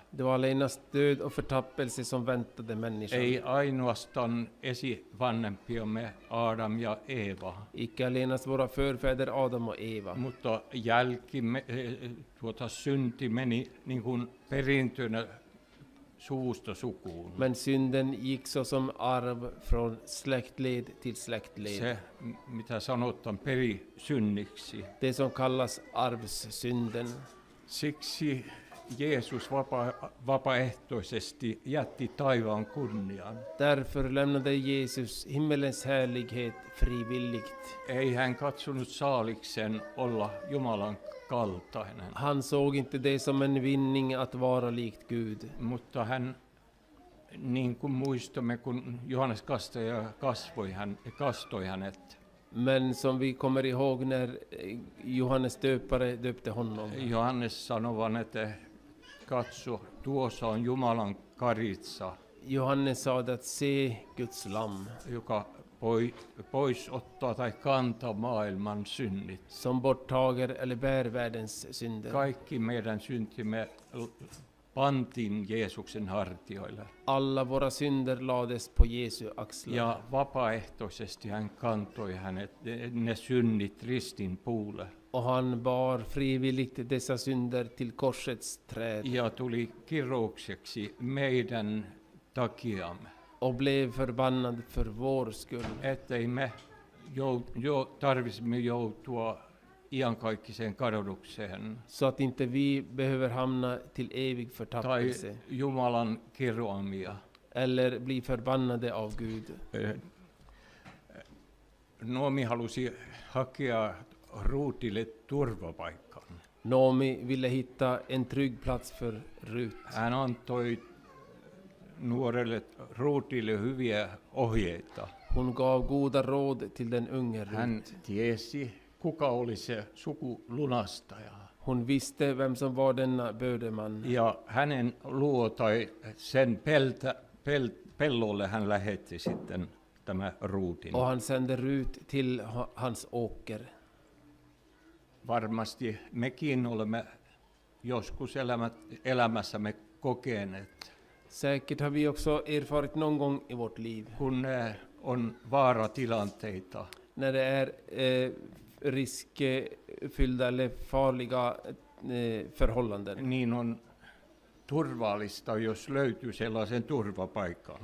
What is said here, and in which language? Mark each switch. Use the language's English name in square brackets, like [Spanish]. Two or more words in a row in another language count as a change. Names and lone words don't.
[Swedish] Det var allenast död och förtappelse som väntade människan. [Finnish] Ei ainoastaan esivanhempiamme Adam ja Eeva, [Swedish] Icke allenast våra förfäder Adam och Eva. [Finnish] mutta synti meni niin kuin perintönä suvusta sukuun. [Swedish] Men synden gick så som arv från släktled till släktled. [Finnish] Se, mitä sanotaan perisynniksi. [Swedish] Det som kallas arvssynden. [Finnish] Siksi Jeesus vapaaehtoisesti jätti taivaan kunnian. [Swedish] Därför lämnade Jesus himmelens härlighet frivilligt. [Finnish] Ei hän katsonut saaliksen olla Jumalan kaltainen, [Swedish] Han såg inte det som en vinning att vara likt Gud. [Finnish] mutta hän, niin kuin muistamme, kun Johannes Kastaja kastoi hänet. [Swedish] Men som vi kommer ihåg när Johannes döpare döpte honom. [Finnish] Johannes sanoi, että katso, tuossa on Jumalan karitsa, [Swedish] Johannes sa att se Guds lamm [Finnish] joka pois ottaa tai kantaa maailman synnit. [Swedish] som borttager eller bär världens synder. [Finnish] Kaikki meidän syntimme pantiin Jeesuksen hartioille. [Swedish] Alla våra synder lades på Jesu axlar. [Finnish] Ja vapaaehtoisesti hän kantoi ne synnit ristin puulle. [Swedish] Och han bar frivilligt dessa synder till korsets träd. [Finnish] Ja tuli kiroukseksi meidän takiamme. [Swedish] Och blev förbannad för vår skull. [Finnish] Ettei me tarvitsemme joutua iankaikkiseen kadotukseen [Swedish] Så att inte vi behöver hamna till evig [Finnish] tai [Swedish] förtappelse. [Finnish] Jumalan kiroamia. [Swedish] Eller bli förbannade av Gud. [Finnish] Noomi halusi hakea Ruutille turvapaikan. [Swedish] Naomi ville hitta en trygg plats för Rut. [Finnish] Hän antoi nuorelle Ruutille hyviä ohjeita. [Swedish] Hon gav goda råd till den unge [Finnish] Hän [Swedish] Rut. [Finnish] tiesi, kuka oli se sukulunastaja. [Swedish] Hon visste vem som var denna bödeman. [Finnish] Ja hänen luo tai sen pellolle hän lähetti sitten tämä Ruutin. [Swedish] Och han sände Rut till hans åker. [Finnish] Varmasti mekin olemme joskus elämässämme kokeneet, [Swedish] Säkert har vi också erfarit någon gång i vårt liv [Finnish] kun on vaaratilanteita, [Swedish] när det är riskfyllda eller farliga förhållanden. [Finnish] niin on turvallista, jos löytyy sellaisen turvapaikan,